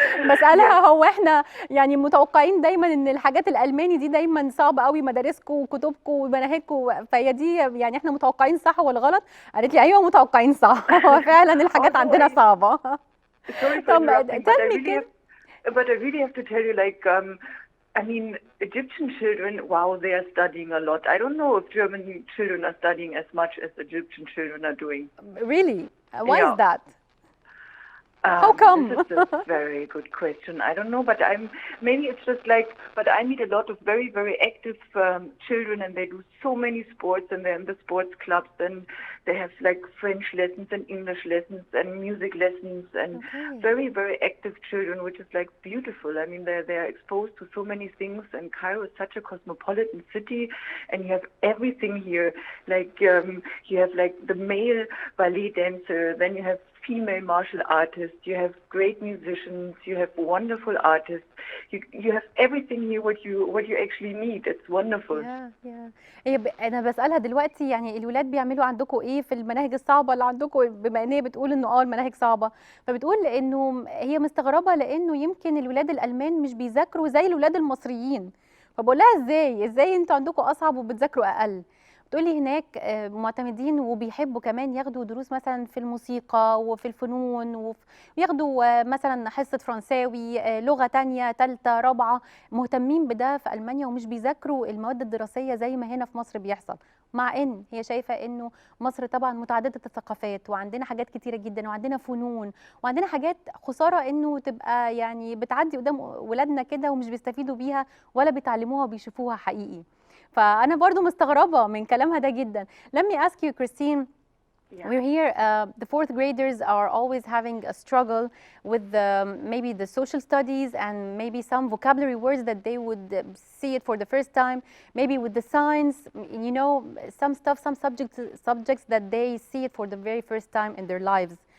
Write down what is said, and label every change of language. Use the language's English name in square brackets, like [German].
[Arabic] بسألها هو احنا يعني متوقعين دايما ان الحاجات الألماني دي دايما صعبة قوي، مدارسكم وكتبكم ومناهجكم، فهي دي يعني احنا متوقعين صح ولا غلط؟ قالت لي ايوه متوقعين صح، هو فعلا الحاجات عندنا صعبة. [English] Sorry for interrupting, but I really have to tell you, like, I mean, Egyptian children, wow, they are studying a lot. I don't know if German children are studying as much as Egyptian children are doing. Really? Why is that? How come? This is a very good question. I don't know, but maybe it's just like, but I meet a lot of very, very active children, and they do so many sports, and they're in the sports clubs, and they have like French lessons and English lessons and music lessons, and very, very active children, which is like beautiful. I mean, they're exposed to so many things, and Cairo is such a cosmopolitan city, and you have everything here. Like you have like the male ballet dancer, then you have female martial artists, you have great musicians, you have wonderful artists, you have everything here what you actually need. It's wonderful. [Arabic] هي انا بسالها دلوقتي يعني الولاد بيعملوا عندكم ايه في المناهج الصعبه اللي عندكم، بما ان هي بتقول انه المناهج صعبه، فبتقول انه هي مستغربه لانه يمكن الولاد الالمان مش بيذاكروا زي الولاد المصريين، فبقول لها ازاي انتوا عندكم اصعب وبتذاكروا اقل؟ بتقولي هناك معتمدين وبيحبوا كمان ياخدوا دروس مثلا في الموسيقى وفي الفنون، وياخدوا مثلا حصة فرنساوي، لغة تانية تالتة رابعة، مهتمين بده في ألمانيا، ومش بيذاكروا المواد الدراسية زي ما هنا في مصر بيحصل. مع ان هي شايفة انه مصر طبعا متعددة الثقافات، وعندنا حاجات كتيرة جدا، وعندنا فنون، وعندنا حاجات خسارة انه تبقى يعني بتعدي قدام ولادنا كده ومش بيستفيدوا بيها ولا بيتعلموها وبيشوفوها حقيقي. فأنا برضو مستغربة من كلامها ده جدا. [English] Let me ask you, Christine, we're here, the fourth graders are always having a struggle with maybe the social studies and maybe some vocabulary words that they would see it for the first time, maybe with the science, you know, some subjects that they see it for the very first time in their lives.